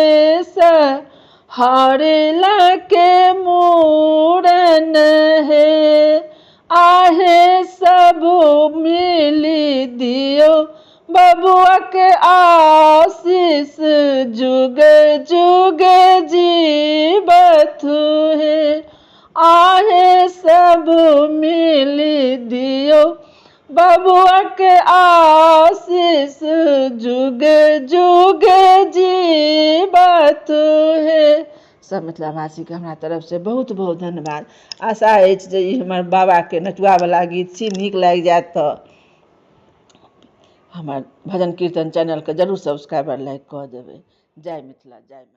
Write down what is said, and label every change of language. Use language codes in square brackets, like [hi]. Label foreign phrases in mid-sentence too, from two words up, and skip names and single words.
[mai] हरेला के मूरन है आहे सब मिली दियो बबुआ के आशीष जुग जुग जीवत है आहे सब मिली दियो बबुआ के आशीष जुग जुग जीवत है। सब मिथिला भाषी के हमरा तरफ से बहुत बहुत धन्यवाद। आशा अछि जे ई हमर बाबा के नटुआ वाला गीत छी, नीक लागि जायत तऽ हमर भजन कीर्तन चैनल के जरूर [en] subscribe like [mai] कऽ देबै। जय मिथिला जय मैथिली।